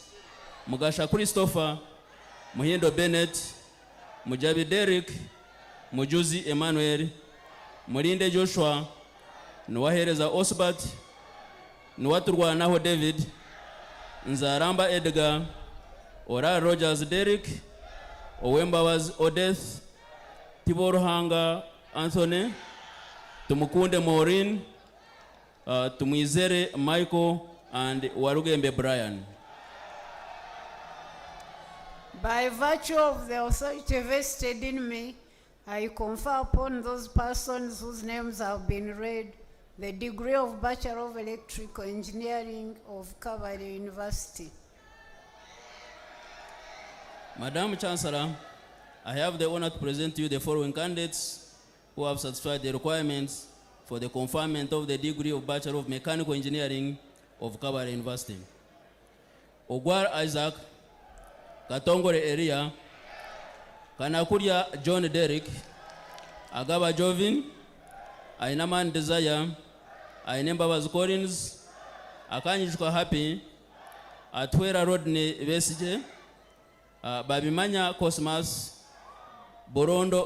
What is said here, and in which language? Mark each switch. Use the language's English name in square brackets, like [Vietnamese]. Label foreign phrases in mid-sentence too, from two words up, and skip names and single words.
[English] Mugasha Christopher, Muhindo Bennett, Mujabi Derek, Mujuzi Emmanuel, Mulinde Joshua, Nwahereza Osbert, Nwaturwa Naho David, Nzaramba Edgar, Ora Rogers Derek, Owemba was Odeth, Tibor Hanga Anthony, Tumukunde Maureen, Tumwizere Michael, and Warugembe Brian. By virtue of the authority vested in me, I confer upon those persons whose names have been read the degree of Bachelor of Electrical Engineering of Kabale University. Madam Chancellor, I have the honor to present to you the following candidates who have satisfied the requirements for the conferment of the degree of Bachelor of Mechanical Engineering of Kabale University. Ogwar Isaac, Katongore Area, Kanakuria John Derek, Agaba Jovin, Ainaman Desire, Ainemba Collins, Akanishka Happy, Atwera Rodney Vesije, Babimanya Cosmas, Borondo